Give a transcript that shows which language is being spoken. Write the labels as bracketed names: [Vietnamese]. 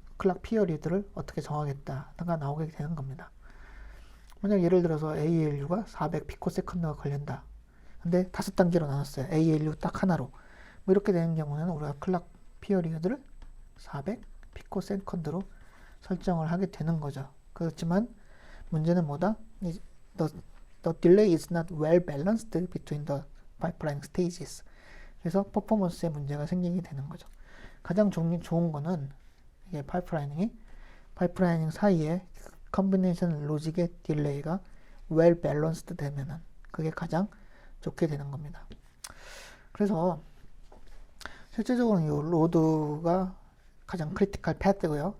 [Korean] 클락 피어리드를 어떻게 정하겠다가 나오게 되는 겁니다. 만약 예를 들어서 ALU가 400 피코세컨드가 걸린다. 근데 5단계로 나눴어요. ALU 딱 하나로. 뭐 이렇게 되는 경우는 우리가 클락 피어리드를 400 피코세컨드로 설정을 하게 되는 거죠. 그렇지만 문제는 뭐다? [English] The delay is not well balanced between the pipeline stages. [Korean] 그래서 퍼포먼스에 문제가 생기게 되는 거죠. 가장 좋은 거는 이게 파이프라이닝 사이에 컨비네이션 로직의 딜레이가 [English] well balanced [Korean] 되면은 그게 가장 좋게 되는 겁니다. 그래서 실제적으로 이 로드가 가장 크리티컬 패드고요.